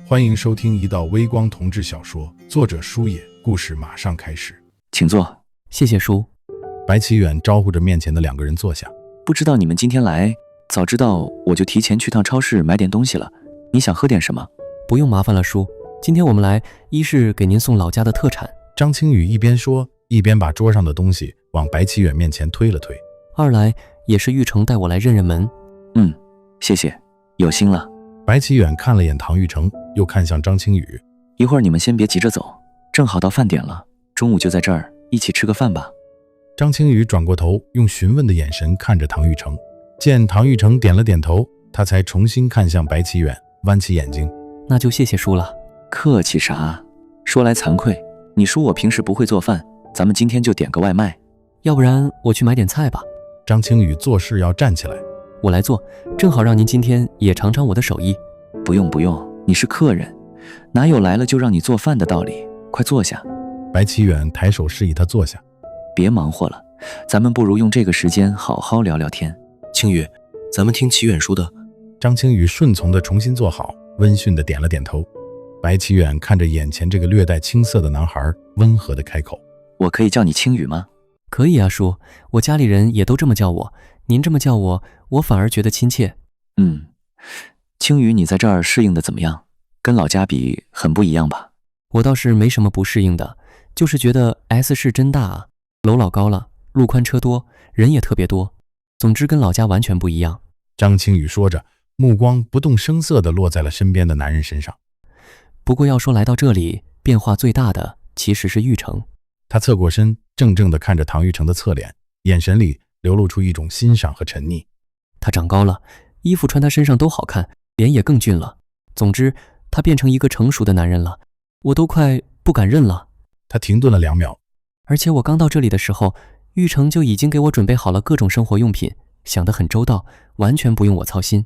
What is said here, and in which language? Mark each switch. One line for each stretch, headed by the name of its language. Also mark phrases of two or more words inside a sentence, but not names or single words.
Chinese: 歡迎收聽一道微光同志小說，作者書野，故事馬上開始。請坐。謝謝叔。白奇遠招呼着面前的2個人坐下。不知道你們今天来，早知道我就提前去趟超市買點東西了。你想喝点什麼？不用麻煩了叔，今天我們来，一是給您送老家的特產。張青宇一邊說，一邊把桌上的東西往白奇遠面前推了推。二来也是玉成带我来认认门。謝謝，有心了。白奇遠看了眼唐玉成，又看向張青宇。一會兒你們先別急着走，正好到飯點了，中午就在這兒一起吃個飯吧。張青宇轉過頭，用詢問的眼神看着唐玉成，見唐玉成點了點頭，他才重新看向白奇遠，彎起眼睛。那就謝謝叔了。客氣啥？說來慚愧，你叔我平時不會做飯，咱們今天就點個外賣。要不然我去買點菜吧。張青宇做事要站起来。我来做，正好讓您今天也嘗嘗我的手艺。不用，你是客人，哪有来了就讓你做飯的道理？快坐下。白奇遠抬手示意他坐下。別忙活了，咱們不如用这個時間好好聊聊天。青宇，咱們聽奇遠叔的。張青宇順從地重新坐好，溫馴地點了點頭。白奇遠看着眼前這個略帶青澀的男孩，溫和地開口： 我可以叫你青宇嗎？可以啊叔，我家裡人也都這麼叫我，您這麼叫我，我反而覺得親切。青宇，你在這兒適應的怎麼樣？跟老家比很不一樣吧？我倒是沒什麼不適應的，就是覺得 S 市真大啊，樓老高了，路寬車多，人也特別多，總之跟老家完全不一樣。張青宇說着，目光不動聲色地落在了身邊的男人身上。不過要說來到這裡，變化最大的其實是玉成。他側過身，怔怔地看着唐玉成的側臉，眼神裡流露出一種欣賞和沉溺。他長高了，衣服穿他身上都好看，臉也更俊了。總之，他變成一個成熟的男人了，我都快不敢認了。他停頓了2秒。而且我剛到這裡的時候，玉成就已經給我準備好了各種生活用品，想得很周到，完全不用我操心。